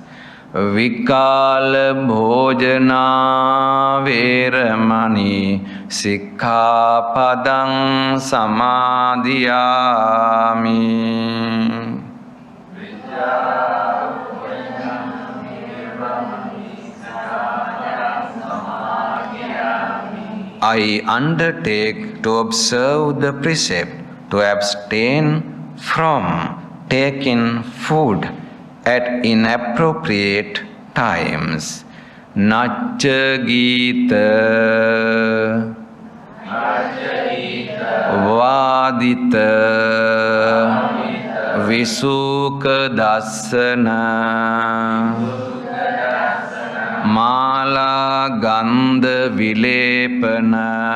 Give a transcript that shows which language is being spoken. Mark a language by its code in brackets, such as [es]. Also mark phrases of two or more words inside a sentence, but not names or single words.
[pi] Vikala bhojana veramani sikkhapadang samadhiyami. [en] I undertake to observe the precept to abstain from taking food at inappropriate times. [pi] Nacha gita vadita visuka dasana Mala gandha vilepana